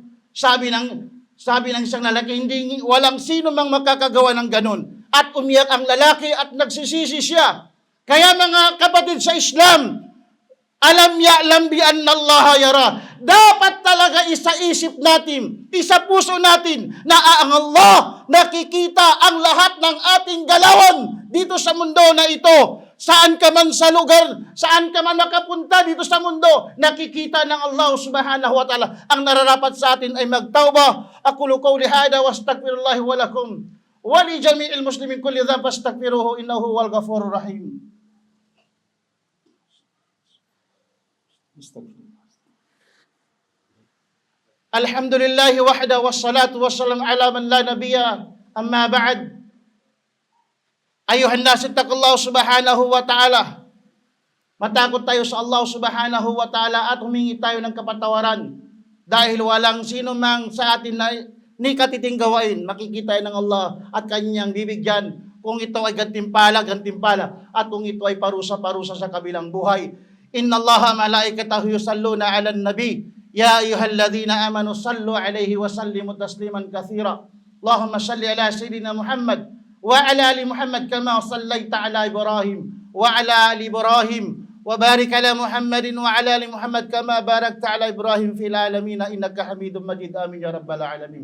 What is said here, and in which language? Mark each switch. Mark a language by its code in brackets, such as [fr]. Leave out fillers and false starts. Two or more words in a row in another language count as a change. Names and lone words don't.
[tl] Sabi ng isang lalaki, walang sino mang makakagawa ng ganun. At umiyak ang lalaki at nagsisisi siya. Kaya mga kapatid sa Islam, [ar] ألم يعلم بأن الله يرى. [tl] Dapat talaga isaisip natin, isa puso natin na ang Allah nakikita ang lahat ng ating galawan dito sa mundo na ito. Saan ka man sa lugar, saan ka man makapunta dito sa mundo, nakikita ng Allah [ar] سبحانه وتعالى. [tl] Ang nararapat sa atin ay magtauba. [ar] أقول قولي هذا وأستغفر الله ولكم ولجميع المسلمين كل ذنب فاستغفروه إنه هو الغفور الرحيم. الحمد لله وحده والصلاة والسلام على من لا نبي أما بعد. أيها الناس اتقوا الله سبحانه وتعالى. [tl] Matakot tayo sa Allah [ar] سبحانه وتعالى [tl] at humingi tayo ng kapatawaran. Dahil walang sino mang sa atin na ni katiting gawain, makikita ng Allah at kanyang bibigyan. Kung ito ay gantimpala, gantimpala. At kung ito ay parusa-parusa sa kabilang buhay. [ar] إن الله ملائكته يصلون على النبي. يا أيها الذين آمنوا صلوا عليه وسلموا تسليما كثيرا. اللهم صل على سيدنا محمد وعلى آل محمد كما صليت على إبراهيم وعلى آل إبراهيم وبارك على محمد وعلى آل محمد كما باركت على إبراهيم في العالمين إنك حميد مجيد آمين يا رب العالمين.